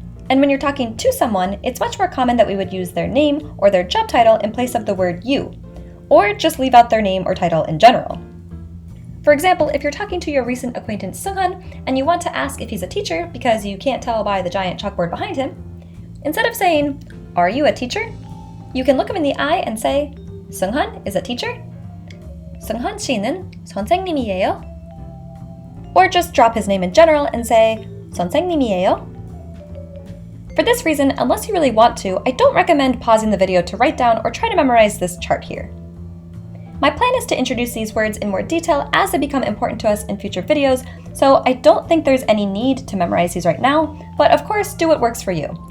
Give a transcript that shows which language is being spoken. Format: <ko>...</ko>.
<en>And when you're talking to someone, it's much more common that we would use their name or their job title in place of the word you, or just leave out their name or title in general. For example, if you're talking to your recent acquaintance Seunghan and you want to ask if he's a teacher because you can't tell by the giant chalkboard behind him, instead of saying, "Are you a teacher?" you can look him in the eye and say, "Seunghan is a teacher?"</en> <ko>"Seunghan 씨는 선생님이에요?"</ko> <en>Or just drop his name in general and say,</en> <ko>"선생님이에요?"</ko> <en>For this reason, unless you really want to, I don't recommend pausing the video to write down or try to memorize this chart here. My plan is to introduce these words in more detail as they become important to us in future videos, so I don't think there's any need to memorize these right now, but of course, do what works for you.</en>